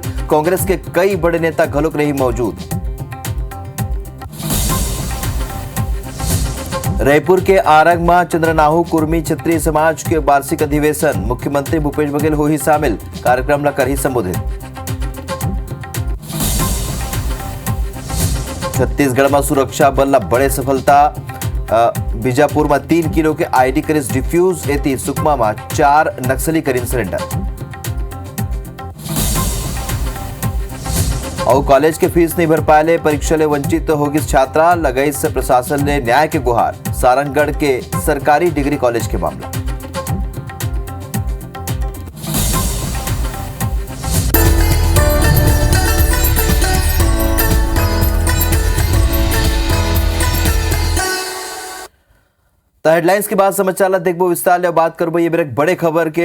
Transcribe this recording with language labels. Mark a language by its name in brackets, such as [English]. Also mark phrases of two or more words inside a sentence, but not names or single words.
[Chhattisgarhi] कांग्रेस के कई बड़े नेता घलोक रही मौजूद। रायपुर के आरंग में चंद्रनाहू कुर्मी क्षत्रिय समाज के वार्षिक अधिवेशन, मुख्यमंत्री भूपेश बघेल हो ही शामिल। कार्यक्रम ला कर ही संबोधित। छत्तीसगढ़ में सुरक्षा बल ला बड़े सफलता, बीजापुर में 3 किलो के आईडी करीस डिफ्यूज, एती सुकमा में 4 नक्सली करीन सरेंडर। और कॉलेज के फीस नहीं भर पाए, परीक्षा ले वंचित होगी छात्रा, लगाई से प्रशासन ने न्याय के गुहार। सारंगढ़ के सरकारी डिग्री कॉलेज के मामला। तो हेडलाइंस के बाद समाचार देखबो विस्तार ले बात करबो ये बड़े खबर के।